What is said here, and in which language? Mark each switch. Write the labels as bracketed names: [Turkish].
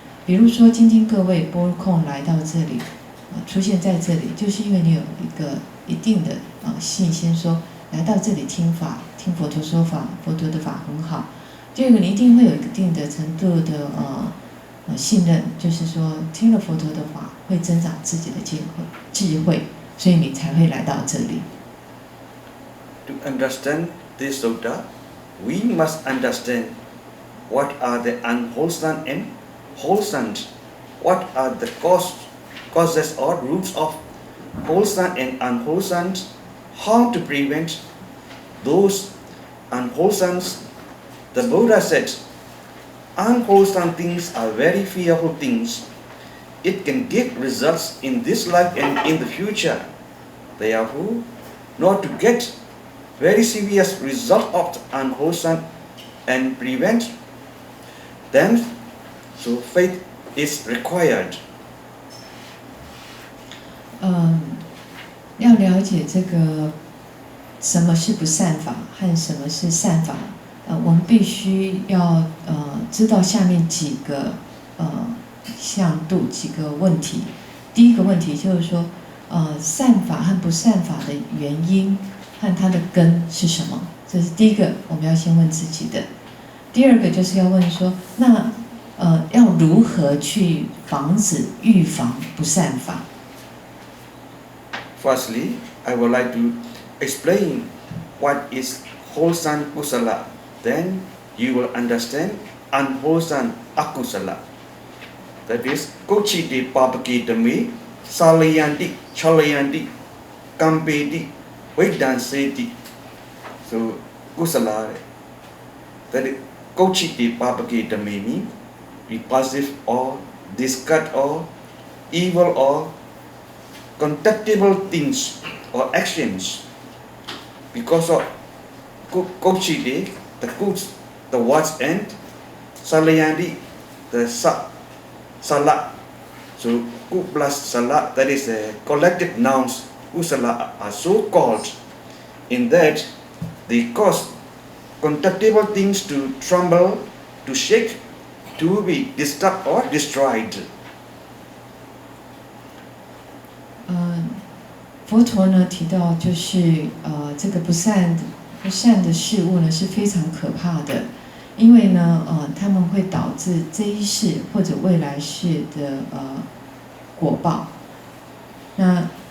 [Chinese] 比如说，今天各位拨空来到这里，出现在这里，就是因为你有一个一定的信心，说来到这里听法、听佛陀说法，佛陀的法很好。第二个，你一定会有一定的程度的信任，就是说听了佛陀的法会增长自己的智慧，所以你才会来到这里。 [English] To understand this sutta, we must understand what are the unwholesome and wholesome, what are the causes or roots of wholesome and unwholesome, how to prevent those unwholesome. The Buddha said, unwholesome things are very fearful things. It can give results in this life and in the future. Therefore, not to get very serious result of unwholesome and prevent them, so faith is required. [Chinese] 要了解这个什么是不善法和什么是善法。我们必须要知道下面几个向度几个问题。第一个问题就是说，善法和不善法的原因和它的根是什么？这是第一个我们要先问自己的。第二个就是要问说，那要如何去防止预防不善法？ [English] Firstly, I would like to explain what is wholesome kusala. Then you will understand unwholesome akusala. That is, [Pali] kochiti papakitami, salayanti, chalayanti, kampeti, vedanseti. [English] So, kusala, that is, kochiti papakitami means repulsive or disgust or evil or contemptible things or actions. Because of kochiti, the goods, the words, and salayandi, the salat. So ku plus salat, that is a collective nouns. Kusala are so called. In that, they cause contemptible things to tremble, to shake, to be disturbed or destroyed. [Chinese] 佛陀呢提到就是这个不善的事物呢是非常可怕的，因为呢他们会导致这一世或者未来世的果报。那